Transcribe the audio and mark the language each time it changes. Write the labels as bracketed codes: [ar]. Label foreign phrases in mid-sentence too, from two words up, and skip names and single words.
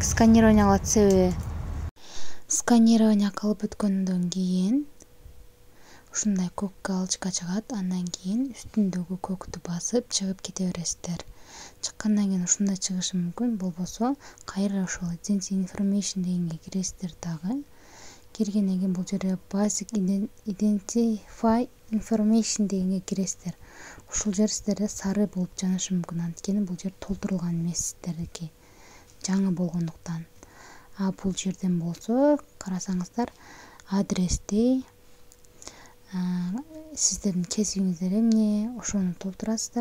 [ky] Сканирование кылат себеби. Сканирование кылып бүткөндөн кийин ушундай көк галочка чыгат. Андан кийин үстүндөгү көктү басып чыгып кете бересиздер. Чыккандан кийин ушундай чыгышы мүмкүн. Болбосо кайра ошол [en] identity information [ky] дегенге киресиздер дагы. Киргенден кийин бул жерде [en] basic identify information [ky] дегенге киресиздер. Ушул жер сиздерде сары болуп жанышы мүмкүн. Анткени бул жер толтурулган эмес сиздердики. Жаңы болгондуктан. А бул жерден болсо карасаңыздар, адрести, сиздердин кесибиңиздер эмне, ошону толтурасыздар.